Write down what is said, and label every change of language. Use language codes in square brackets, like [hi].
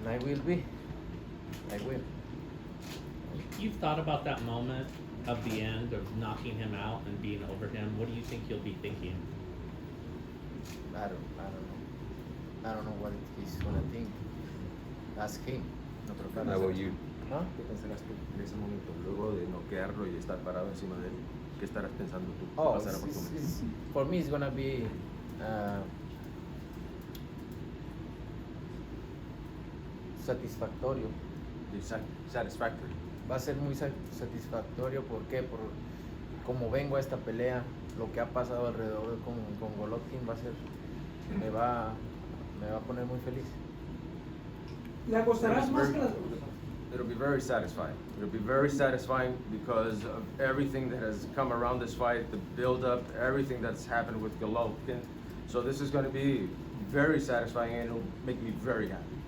[en] And I will be. I will. You've thought about that moment of the end of knocking him out and being over him. What do you think you'll be thinking? I don't know. I don't know what he's gonna think. Ask him. How about you? Huh? [es] ¿Qué pensarás tú en ese momento, luego de noquearlo y estar parado encima de él? ¿Qué estarás pensando tú? ¿Qué Oh, pasará por tu mente? [en] for me it's gonna be satisfactorio. Satisfactory. [es] Va a ser muy satisfactorio. ¿Por qué? Por como vengo a esta pelea, lo que ha pasado alrededor con Golovkin me va a poner muy feliz. ¿Le acostarás más que las... [en] It'll be very satisfying. It'll be very satisfying because of everything that has come around this fight, the build-up, everything that's happened with Golovkin. So this is going to be very satisfying, and it'll make me very happy.